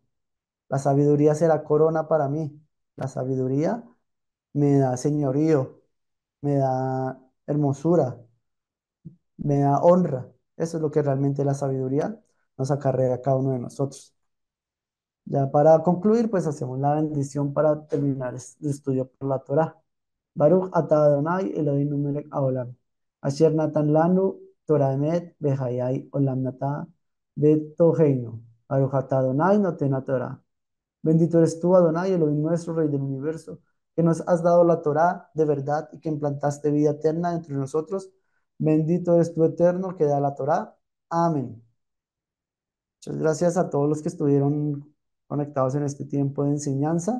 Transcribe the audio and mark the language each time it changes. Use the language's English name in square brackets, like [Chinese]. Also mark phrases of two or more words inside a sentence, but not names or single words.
[Spanish] La sabiduría será corona para mí. La sabiduría me da señorío, me da hermosura, me da honra. Eso es lo que realmente la sabiduría nos acarrea a cada uno de nosotros. Ya para concluir, pues hacemos la bendición para terminar el estudio por la Torah. [Hebrew] ברוך אתה אדני אלהים מלך העולם. אשר נתן לנו תורה אמת בחיי עולם נטע בתוכנו. ברוך אתה אדני נותן תורה. [Spanish] Bendito eres tú, Adonai, Elohim nuestro, Rey del universo, que nos has dado la Torah de verdad y que implantaste vida eterna entre nosotros. Bendito eres tú, eterno, que da la Torah. Amén. Muchas gracias a todos los que estuvieron conectados en este tiempo de enseñanza.